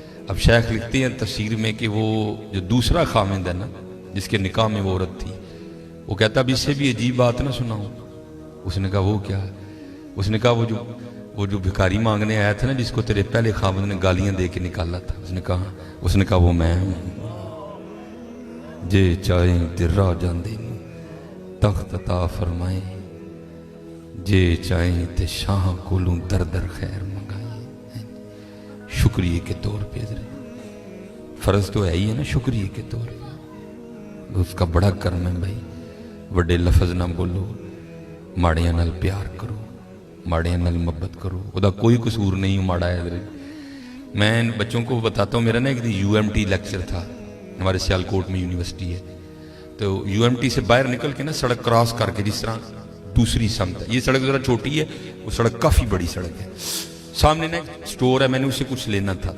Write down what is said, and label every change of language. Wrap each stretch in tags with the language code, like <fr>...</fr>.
<ur>اب شیخ لکھتے ہیں تفسیر میں کہ وہ جو دوسرا خامند ہے نا جس کے نکاح میں وہ عورت تھی، وہ کہتا اب اس سے بھی عجیب بات نہ سناؤں. اس نے کہا وہ کیا؟ اس نے کہا وہ جو بھکاری مانگنے آیا تھا نا جس کو تیرے پہلے خامند نے گالیاں دے کے نکالا تھا. اس نے کہا وہ میں ہوں.</ur> <pa>جے چاہیں تے راہ جاندے تخت عطا فرمائیں، جے چاہیں تے شاہ کولوں در در خیر منگائیں.</pa> <ur>شکریہ کے طور پہ حضرت فرض تو ہے ہی ہے نا شکریہ کے طور پہ. اس کا بڑا کرم ہے بھائی.</ur> <pa>وڈے لفظ نہ بولو، ماڑیاں نال پیار کرو، ماڑیاں نال محبت کرو. وہ دا کوئی قصور نہیں ماڑا ہے حضرت.</pa> <ur>میں بچوں کو بتاتا ہوں، میرا نا ایک دن UMT لیکچر تھا. ہمارے سیالکوٹ میں یونیورسٹی ہے تو UMT سے باہر نکل کے نا سڑک کراس کر کے جس طرح دوسری سمت ہے، یہ سڑک ذرا چھوٹی ہے، وہ سڑک کافی بڑی سڑک ہے, سامنے نا ایک سٹور ہے, میں نے اس سے کچھ لینا تھا.</ur>